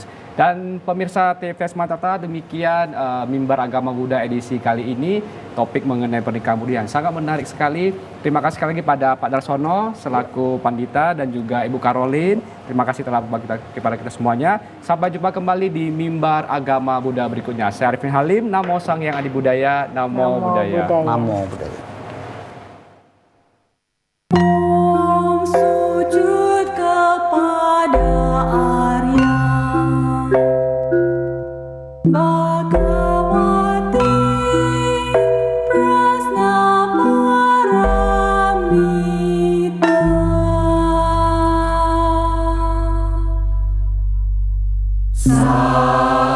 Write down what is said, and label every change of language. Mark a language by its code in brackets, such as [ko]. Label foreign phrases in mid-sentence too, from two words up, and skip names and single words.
[id] Dan pemirsa TV Sumatera, demikian Mimbar Agama Buddha edisi kali ini, topik mengenai pernikahan Buddha yang sangat menarik sekali. Terima kasih sekali lagi pada Pak Darsono selaku Pandita dan juga Ibu Caroline. Terima kasih telah berbagi kepada kita semuanya. Sampai jumpa kembali di Mimbar Agama Buddha berikutnya. Saya Arifin Halim, [pi] Namo Sang Hyang Adi Budaya, Namo Buddhaya. Namo Buddhaya. [id] Sujud kepada Arya Bhagawati Prasna Paramita.